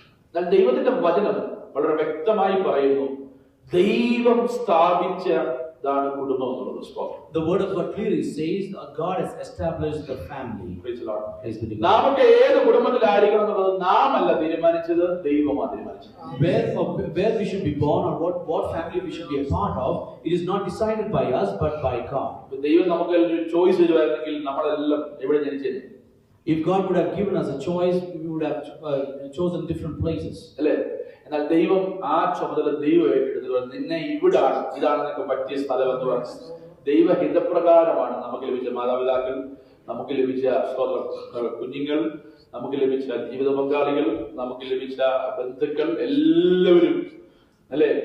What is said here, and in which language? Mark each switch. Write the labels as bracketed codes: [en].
[ml] എന്നാൽ ദൈവത്തിന്റെ വചനം വളരെ വ്യക്തമായി പറയുന്നു, ദൈവം സ്ഥാപിച്ചതാണ് കുടുംബം എന്നുള്ളത്. [en] The word of God clearly says God has established the family. Praise the Lord. [ml] നാമൊക്കെ ഏത് കുടുംബത്തിലായിരിക്കണം എന്നുള്ളത് നാം അല്ല തീരുമാനിച്ചത്, ദൈവമാണ് തീരുമാനിച്ചത്. [en] Where we should be born or what family we should be a part of, it is not decided by us but by God. [ml] ദൈവം നമുക്ക് ഒരു ചോയ്സ് തരുവായിരുന്നെങ്കിൽ നമ്മളെല്ലാം എവിടെ ജനിച്ചേനെ? [en] If God would have given us a choice, we would have chosen different places. [ml] അല്ലേ? എന്നാൽ ദൈവം ആ ചുമതല ദൈവം ഏറ്റെടുത്തു. നിന്നെ ഇവിടാണ്, ഇതാണ് നിനക്ക് പറ്റിയ സ്ഥലം എന്ന് പറഞ്ഞു. ദൈവഹിതപ്രകാരമാണ് നമുക്ക് ലഭിച്ച മാതാപിതാക്കൾ, നമുക്ക് ലഭിച്ച കുഞ്ഞുങ്ങൾ, നമുക്ക് ലഭിച്ച ജീവിത പങ്കാളികൾ, നമുക്ക് ലഭിച്ച ബന്ധുക്കൾ, എല്ലാവരും, അല്ലെ?